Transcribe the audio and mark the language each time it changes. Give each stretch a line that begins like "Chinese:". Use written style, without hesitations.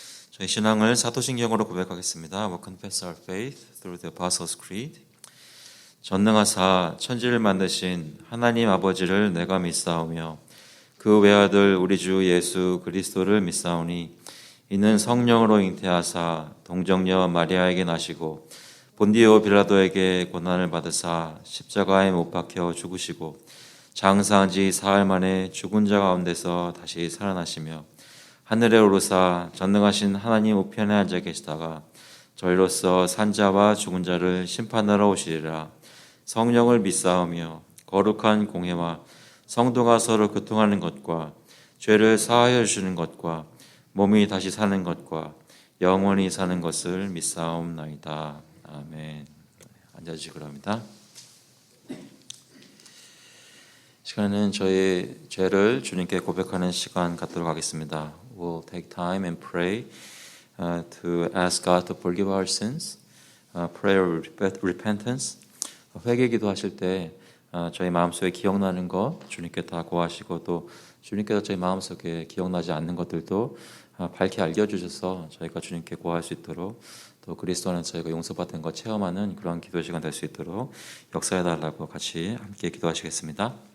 Korean: 저희 신앙을 사도신경으로 고백하겠습니다.
English: We'll confess our faith through the Apostles' Creed.
Korean: 전능하사 천지를 만드신 하나님 아버지를 내가 믿사오며 그 외아들 우리 주 예수 그리스도를 믿사오니 이는 성령으로 잉태하사 동정녀 마리아에게 나시고 본디오 빌라도에게 고난을 받으사 십자가에 못 박혀 죽으시고 장사한 지 사흘 만에 죽은 자 가운데서 다시 살아나시며 하늘에 오르사 전능하신 하나님 우편에 앉아 계시다가 저희로서 산자와 죽은 자를 심판하러 오시리라. 성령을 믿사오며 거룩한 공회와 성도가 서로 교통하는 것과 죄를 사하여 주시는 것과 몸이 다시 사는 것과 영원히 사는 것을 믿사옵나이다. 아멘. 앉아주시기 바랍니다. 시간에는 저희 죄를 주님께 고백하는 시간 갖도록 하겠습니다.
English: will take time and pray to ask God to forgive our sins. Prayer of repentance.
Korean: 회개 기도하실 때 저희 마음속에 기억나는 것 주님께 다 고하시고 또 주님께서 저희 마음속에 기억나지 않는 것들도 밝게 알려주셔서 저희가 주님께 고할 수 있도록 또 그리스도 안에서 저희가 용서받은 것 체험하는 그런 기도 시간 될 수 있도록 역사해달라고 같이 함께 기도하시겠습니다.